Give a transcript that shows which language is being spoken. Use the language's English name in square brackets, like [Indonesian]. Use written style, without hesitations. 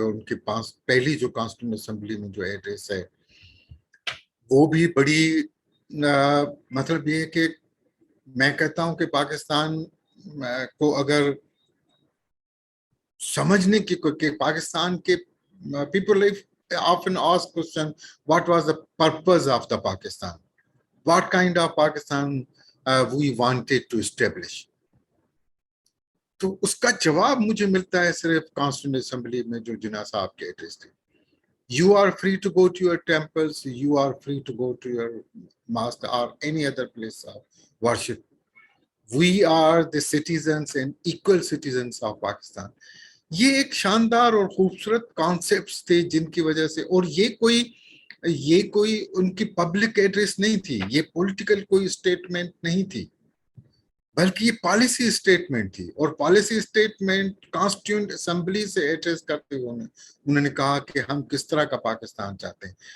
[Urdu] ان کے پاس پہلی جو کانسٹیٹیوٹ اسمبلی میں جو ایڈریس ہے وہ بھی بڑی مطلب یہ ہے کہ میں کہتا ہوں کہ پاکستان کو اگر سمجھنے کی کہ پاکستان کے people [English] often ask question, what was the purpose of the Pakistan? What kind of Pakistan we wanted to establish? [Urdu] تو اس کا جواب مجھے ملتا ہے صرف کانسٹیٹیوٹ اسمبلی میں جو جناح صاحب کے ایڈریس تھے. [English] You are free to go to your temples, you are free to go to your mosque or any other place of worship. We are the citizens and equal citizens of Pakistan. [Urdu] یہ ایک شاندار اور خوبصورت concepts تھے جن کی وجہ سے, اور یہ کوئی ان کی پبلک ایڈریس نہیں تھی, یہ پولیٹیکل کوئی اسٹیٹمنٹ نہیں تھی, بلکہ یہ پالیسی اسٹیٹمنٹ تھی. اور پالیسی اسٹیٹمنٹ کانسٹیٹیوٹ اسمبلی سے ایڈریس کرتے ہوئے انہوں نے کہا کہ ہم کس طرح کا پاکستان چاہتے ہیں.